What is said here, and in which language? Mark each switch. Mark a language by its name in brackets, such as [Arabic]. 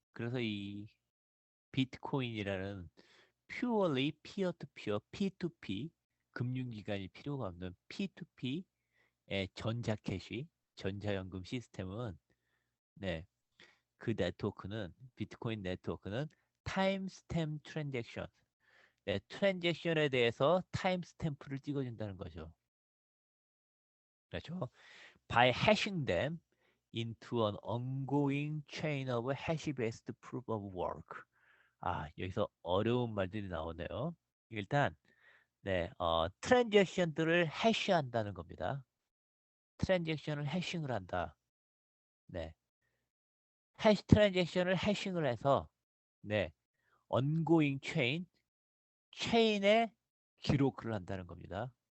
[Korean] 그래서 이 비트코인이라는 purely peer-to-peer, P2P 금융기관이 필요가 없는 P2P의 전자캐시, 전자연금 시스템은 네, 그 네트워크는 비트코인 네트워크는 타임스탬 트랜잭션, 네, 트랜잭션에 대해서 타임스탬프를 찍어준다는 거죠. 그렇죠? [English] By hashing them into an ongoing chain of hash-based proof of work. [Korean] 여기서 어려운 말들이 나오네요. 일단 네, 트랜잭션들을 해시한다는 겁니다. 트랜잭션을 해싱을 한다. 네, 해시 트랜잭션을 해싱을 해서 네, ongoing 체인의 기록을 한다는 겁니다.